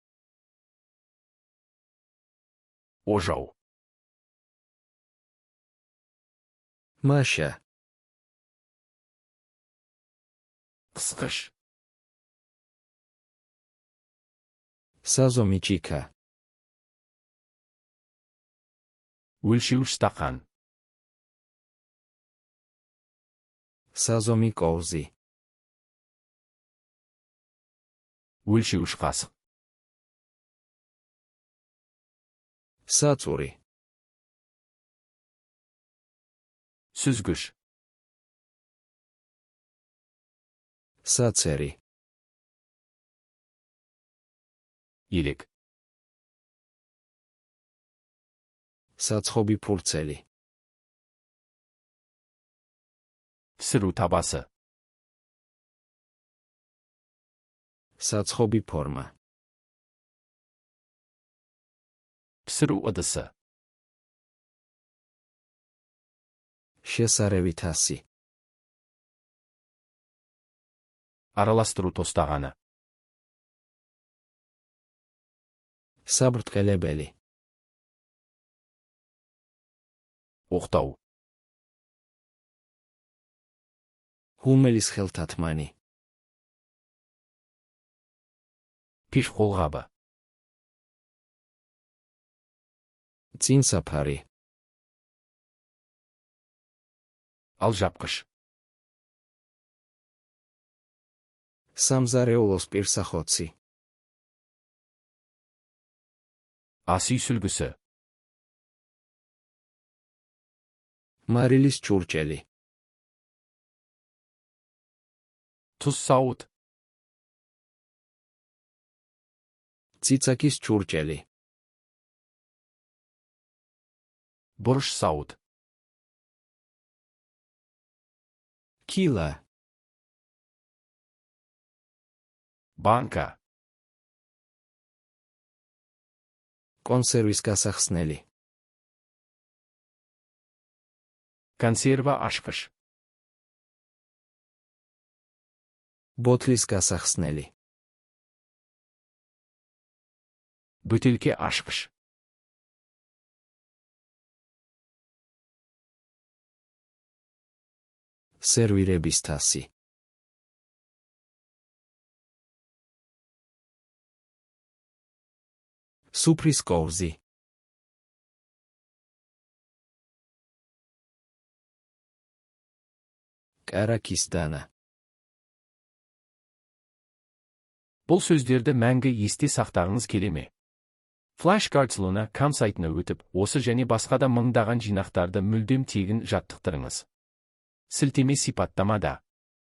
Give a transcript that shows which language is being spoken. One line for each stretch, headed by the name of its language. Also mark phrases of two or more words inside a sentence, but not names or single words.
Kazakh: ожау.
Georgian: მაშა.
Kazakh: қысқыш.
Georgian: საზომი ჭიქა.
Kazakh: өлшеуіш стақан.
Georgian: საზომი კოვზი.
Kazakh: өлшеуіш қасық.
Georgian: საწური,
Kazakh: сүзгіш,
Georgian: საწერი,
Kazakh: елек,
Georgian: საცხობი ფურცელი,
Kazakh: пісіру табасы,
Georgian: საცხობი ფორმა,
Kazakh: пісіру ыдысы,
Georgian: შესარევი თასი,
Kazakh: араластыру тостағаны,
Georgian: საბრტყელებელი,
Kazakh: оқтау,
Georgian: ჰუმელის ხელთათმანი,
Kazakh: пеш қолғабы,
Georgian: წინსაფარი,
Kazakh: алжапқыш,
Georgian: სამზარეულოს პირსახოცი,
Kazakh: ас үй сүлгісі,
Georgian: მარილის ჭურჭელი,
Kazakh: тұз сауыт,
Georgian: ციცაკის ჭურჭელი,
Kazakh: бұрыш сауыт,
Georgian: კილა,
Kazakh: банка,
Georgian: კონსერვის გასახსნელი,
Kazakh: консерва ашқыш,
Georgian: ბოთლის გასახსნელი,
Kazakh: бөтелке ашқыш,
Georgian: სერვირების თასი, სუფრის კოვზი, კარაქის დანა,
Kazakh: бұл сөздерді мәңгі есте сақтағыңыз келе ме? Flashcards.com сайтына өтіп, осы және басқа да мыңдаған жинақтарды мүлдем тегін жаттықтырыңыз. Сілтеме сипаттамада.